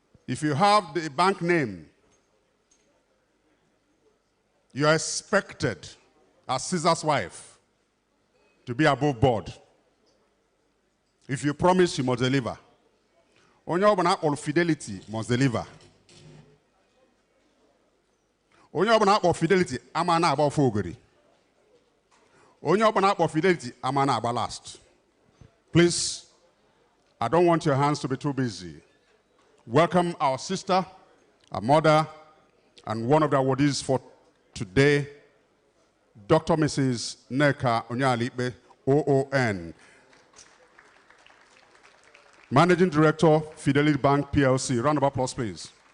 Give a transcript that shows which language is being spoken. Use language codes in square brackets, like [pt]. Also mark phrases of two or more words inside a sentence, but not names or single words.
[en] If you have the bank name, you are expected, as Caesar's wife, to be above board. If you promise, you must deliver. [ig] Onye ọbụla akpọrọ fidelity [en] must deliver. [ig] Onye ọbụla akpọrọ fidelity ama na-agba ofu ogori. Onye ọbụla akpọrọ fidelity ama na-agba last. [en] Please, I don't want your hands to be too busy. Welcome our sister, our mother, and one of the awardees for today, Dr. Mrs. Neka Onyalipe, OON, Managing Director, Fidelity Bank PLC. Round of applause, please.